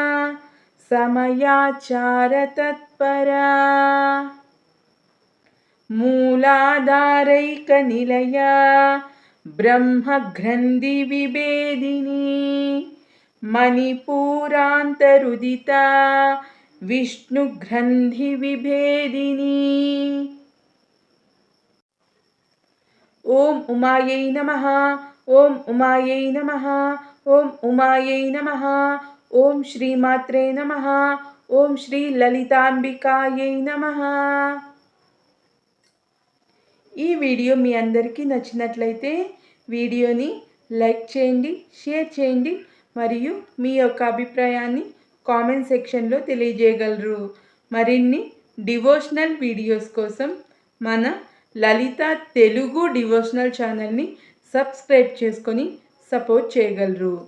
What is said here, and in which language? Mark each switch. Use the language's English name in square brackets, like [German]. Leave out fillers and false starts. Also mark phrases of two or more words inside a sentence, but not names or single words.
[Sanskrit] समयाचार तत्परा मूलाधारैक निलया ब्रह्मग्रन्थि विभेदिनी मणिपूरान्तरुदिता विष्णुग्रन्थि विभेदिनी ओम उमायै नमः. ओम उमायै नमः. ओम उमायै नमः. ओम श्रीमात्रे नमः. ओम श्री ललितांबिकायै नमः. [Telugu] ఈ వీడియో మీ అందరికీ నచ్చినట్లయితే వీడియోని లైక్ చేయండి, షేర్ చేయండి మరియు మీ యొక్క అభిప్రాయాన్ని [English] comment sectionలో [Telugu] తెలియజేయగలరు. మరిన్ని [English] devotional videos [Telugu] కోసం మన లలిత తెలుగు డివోషనల్ ఛానల్ని సబ్స్క్రైబ్ చేసుకొని సపోర్ట్ చేయగలరు.